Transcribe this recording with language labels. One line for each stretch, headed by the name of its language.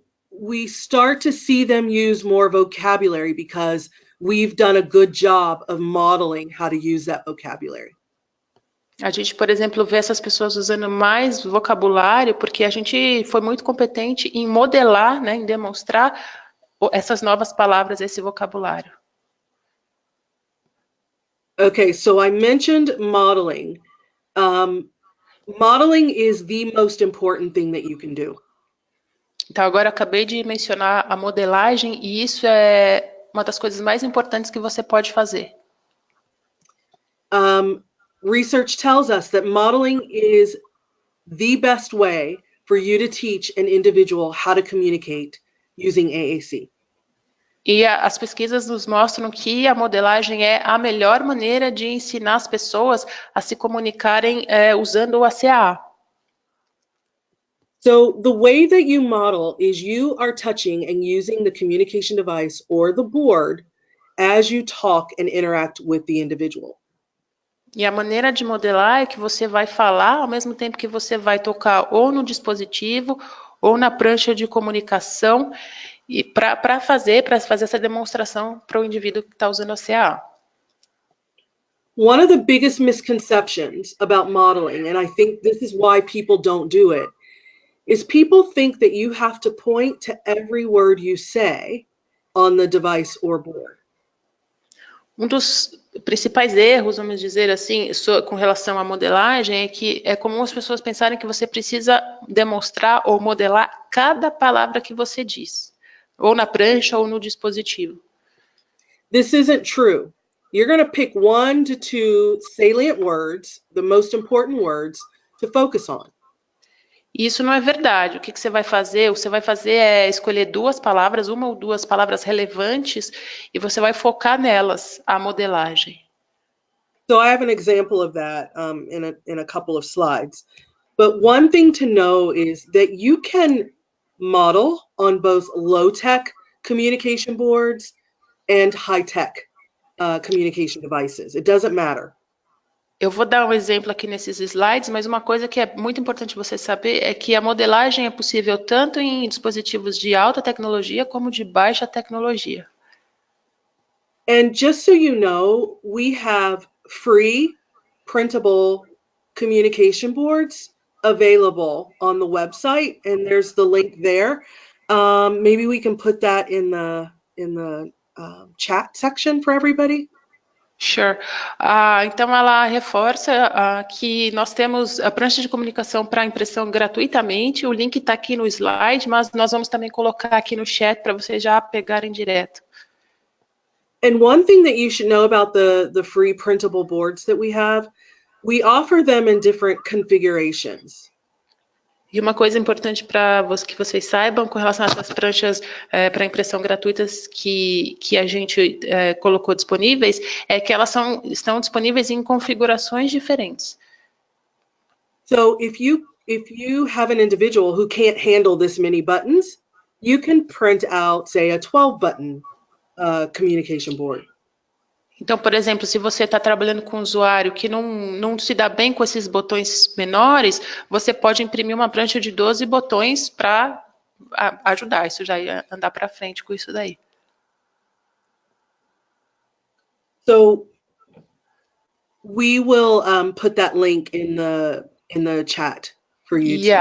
English: We start to see them use more vocabulary because we've done a good job of modeling how to use that vocabulary.
Portuguese: A gente, por exemplo, vê essas pessoas usando mais vocabulário porque a gente foi muito competente em modelar, né, em demonstrar essas novas palavras, esse vocabulário.
English: Okay, so I mentioned modeling. Modeling is the most important thing that you can do.
Portuguese: Então, agora eu acabei de mencionar a modelagem e isso é uma das coisas mais importantes que você pode fazer.
English: Research tells us that modeling is the best way for you to teach an individual how to communicate using AAC.
Portuguese: E as pesquisas nos mostram que a modelagem é a melhor maneira de ensinar as pessoas a se comunicarem usando a CAA.
English: So the way that you model is you are touching and using the communication device or the board as you talk and interact with the individual.
Portuguese: E a maneira de modelar é que você vai falar ao mesmo tempo que você vai tocar ou no dispositivo ou na prancha de comunicação e para fazer essa demonstração para o indivíduo que está usando a CAA.
English: One of the biggest misconceptions about modeling, and I think this is why people don't do it, is people think that you have to point to every word you say on the device or board.
Portuguese: Um dos principais erros, vamos dizer assim, com relação à modelagem é que é comum as pessoas pensarem que você precisa demonstrar ou modelar cada palavra que você diz, ou na prancha ou no dispositivo.
English: This isn't true. You're going to pick 1 to 2 salient words, the most important words, to focus on.
Portuguese: Isso não é verdade. O que você vai fazer? O que você vai fazer é escolher 2 palavras, 1 ou 2 palavras relevantes, e você vai focar nelas, a modelagem.
English: So I have an example of that in a couple of slides. But one thing to know is that you can model on both low-tech communication boards and high-tech communication devices. It doesn't matter.
Portuguese: Eu vou dar um exemplo aqui nesses slides, mas uma coisa que é muito importante você saber é que a modelagem é possível tanto em dispositivos de alta tecnologia como de baixa tecnologia.
English: And just so you know, we have free printable communication boards available on the website, and there's the link there. Maybe we can put that in the chat section for everybody. Sure.
Portuguese: Então ela reforça que nós temos a prancha de comunicação para impressão gratuitamente. O link está aqui no slide, mas nós vamos também colocar aqui no chat para vocês já pegarem direto.
English: And one thing that you should know about the free printable boards that we offer them in different configurations.
Portuguese: E uma coisa importante para que vocês saibam com relação a essas pranchas para impressão gratuitas que a gente colocou disponíveis, é que elas estão disponíveis em configurações diferentes.
English: So if you have an individual who can't handle this many buttons, you can print out, say, a 12-button communication board.
Portuguese: Então, por exemplo, se você está trabalhando com um usuário que não se dá bem com esses botões menores, você pode imprimir uma prancha de 12 botões para ajudar. Isso já ia andar para frente com isso daí.
English: So we will put that link in the chat for you